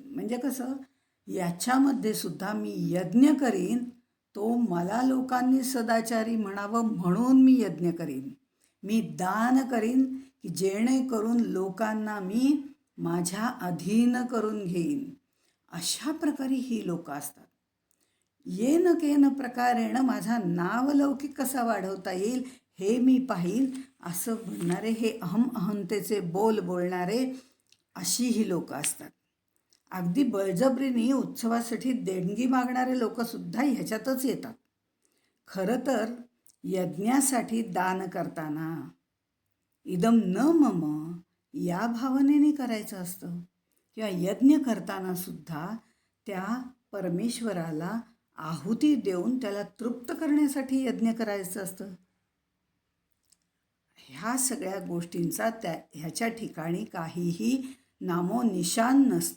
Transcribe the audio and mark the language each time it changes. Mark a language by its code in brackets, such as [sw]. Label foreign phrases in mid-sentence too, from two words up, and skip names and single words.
[mr] म्हणजे कसं, याच्यामध्ये सुद्धा मी यज्ञ करीन, तो मला लोकांनी सदाचारी म्हणावं म्हणून मी यज्ञ करीन. मी दान करीन की जेणेकरून लोकांना मी माझ्या अधीन करून घेईन. अशा प्रकारे ही लोक असतात. [sa] येन केन प्रकारेण [mr] माझा नावलौकिक कसा वाढवता येईल हे मी पाहील असं म्हणणारे, हे अहंतेचे बोल बोलणारे अशी ही लोक असतात. अगदी बळजबरीने उत्सवासाठी देणगी मागणारे लोकसुद्धा ह्याच्यातच येतात. खरं तर यज्ञासाठी दान करताना [sa] इदम न मम [mr] या भावनेने करायचं असतं, किंवा यज्ञ करताना सुद्धा त्या परमेश्वराला आहुती देऊन त्याला तृप्त करण्यासाठी यज्ञ करायचं असतं. ह्या सगळ्या गोष्टींचा ह्याच्या ठिकाणी काहीही नामोनिशान नसतं.